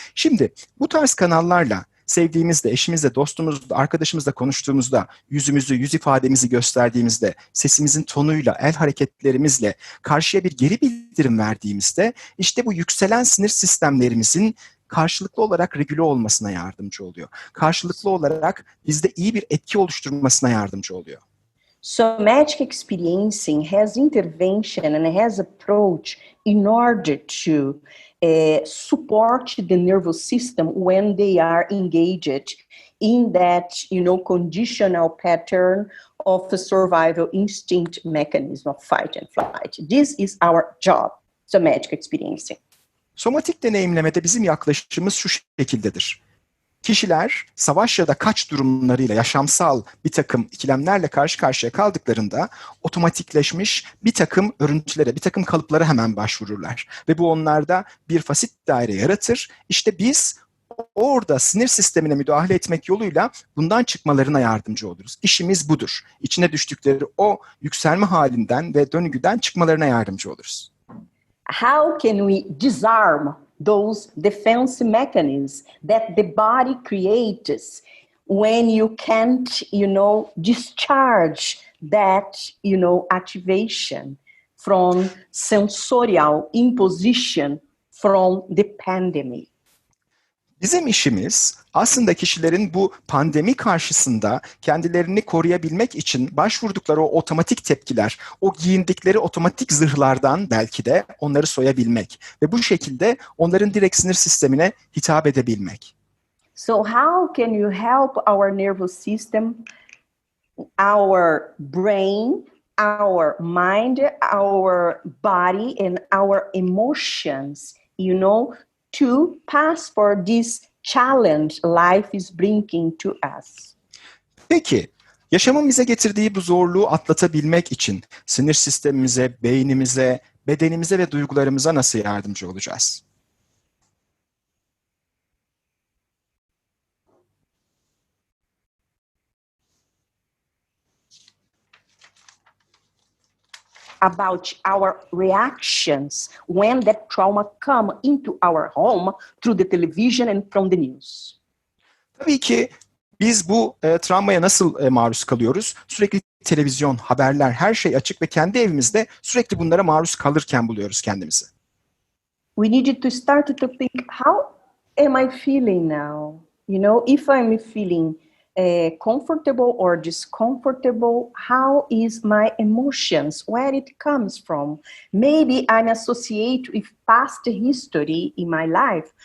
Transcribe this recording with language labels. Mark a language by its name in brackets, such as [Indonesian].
[Turkish] Şimdi bu tarz kanallarla sevdiğimizde, eşimizle, dostumuzla, arkadaşımızla konuştuğumuzda, yüzümüzü, yüz ifademizi gösterdiğimizde, sesimizin tonuyla, el hareketlerimizle karşıya bir geri bildirim verdiğimizde işte bu yükselen sinir sistemlerimizin karşılıklı olarak regüle olmasına yardımcı oluyor. Karşılıklı olarak bizde iyi bir etki oluşturmasına yardımcı oluyor. [English] Somatic experiencing has intervention and has approach in order to support the nervous system when they are engaged in that, conditional pattern of the survival instinct mechanism of fight and flight. This is our job, somatic experiencing. [Turkish] Somatik deneyimlemede bizim yaklaşımımız şu şekildedir. Kişiler savaş ya da kaç durumlarıyla yaşamsal bir takım ikilemlerle karşı karşıya kaldıklarında otomatikleşmiş bir takım örüntülere, bir takım kalıplara hemen başvururlar. Ve bu onlarda bir fasit daire yaratır. İşte biz orada sinir sistemine müdahale etmek yoluyla bundan çıkmalarına yardımcı oluruz. İşimiz budur. İçine düştükleri o yükselme halinden ve döngüden çıkmalarına yardımcı oluruz. [English] How can we disarm those defense mechanisms that the body creates when you can't, discharge that, activation from sensorial imposition from the pandemic? [Turkish] Bizim işimiz aslında kişilerin bu pandemi karşısında kendilerini koruyabilmek için başvurdukları o otomatik tepkiler, o giyindikleri otomatik zırhlardan belki de onları soyabilmek ve bu şekilde onların direkt sinir sistemine hitap edebilmek. [English] So how can you help our nervous system, our brain, our mind, our body and our emotions, to pass for this challenge life is bringing to us? [Turkish] Peki, yaşamın bize getirdiği bu zorluğu atlatabilmek için sinir sistemimize, beynimize, bedenimize ve duygularımıza nasıl yardımcı olacağız? [English] About our reactions when that trauma come into our home through the television and from the news. [Turkish] Tabii ki biz bu travmaya nasıl maruz kalıyoruz? Sürekli televizyon, haberler, her şey açık ve kendi evimizde sürekli bunlara maruz kalırken buluyoruz kendimizi. [English] We needed to start to think, how am I feeling now? If I'm feeling comfortable or discomfortable, how is my emotions, where it comes from? Maybe I'm associated with past history in my life.